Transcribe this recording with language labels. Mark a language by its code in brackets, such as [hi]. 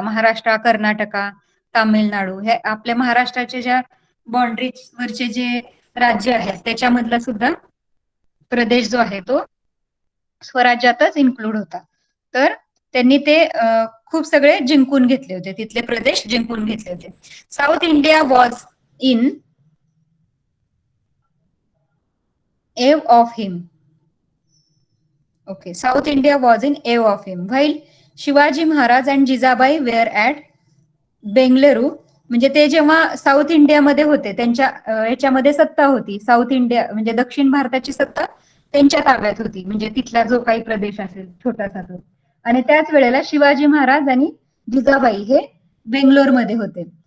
[mr] महाराष्ट्र, कर्नाटका, तामिळनाडू हे आपल्या महाराष्ट्राच्या ज्या बाउंड्रीज वरचे जे राज्य आहेत त्याच्यामधला सुद्धा प्रदेश जो आहे तो स्वराज्यातच इन्क्लूड होता. तर त्यांनी ते खूप सगळे जिंकून घेतले होते, तिथले प्रदेश जिंकून घेतले होते. [en] South India was in awe of him. Okay, South India was in awe of him. While Shivaji Maharaj and Jizabai were at [mr] Bengaluru म्हणजे ते जेव्हा साऊथ इंडियामध्ये होते त्यांच्या ह्याच्यामध्ये सत्ता होती. साऊथ इंडिया म्हणजे दक्षिण भारताची सत्ता त्यांच्या ताब्यात होती, म्हणजे तिथला जो काही प्रदेश असेल छोटासा तो. आणि त्याच वेळेला शिवाजी महाराज आणि जिजाबाई हे बेंगलोरमध्ये होते.